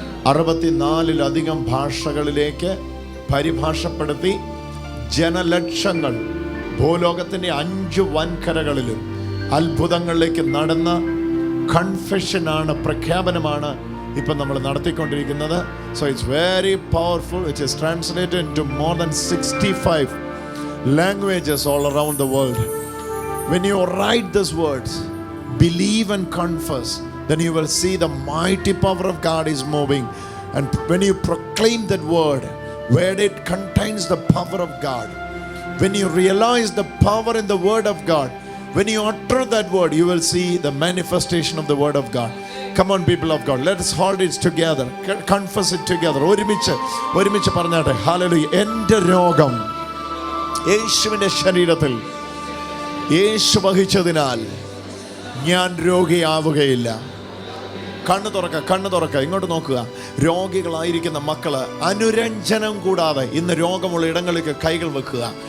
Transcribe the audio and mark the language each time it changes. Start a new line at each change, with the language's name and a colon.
Malayalam: 64-ലധികം ഭാഷകളിലേക്ക് പരിഭാഷപ്പെടുത്തി ജനലക്ഷങ്ങൾ ഭൂലോകത്തിന്റെ 5 വൻകരകളിലും അത്ഭുതങ്ങളിലേക്ക് നടന്ന കൺഫെഷനാണ്, പ്രഖ്യാപനമാണ് ഇപ്പം നമ്മൾ നടത്തിക്കൊണ്ടിരിക്കുന്നത്.
English: So it's very powerful. It is translated in to more than 65 languages all around the world. When you write this words, believe and confess, then you will see the mighty power of God is moving. And when you proclaim that word, where it contains the power of God, when you realize the power in the word of God, when you utter that word, you will see the manifestation of the word of God. Come on, people of God, let us hold it together, confess it together.
Malayalam: ഒരുമിച്ച് പറഞ്ഞാട്ടെ, hallelujah. എൻ്റെ രോഗം യേശുവിൻ്റെ ശരീരത്തിൽ യേശു വഹിച്ചതിനാൽ ഞാൻ രോഗിയാവുകയില്ല. കണ്ണു തുറക്ക, ഇങ്ങോട്ട് നോക്കുക. രോഗികളായിരിക്കുന്ന മക്കള് അനുരഞ്ജനം കൂടാതെ ഇന്ന് രോഗമുള്ള ഇടങ്ങളിലേക്ക് കൈകൾ വെക്കുക.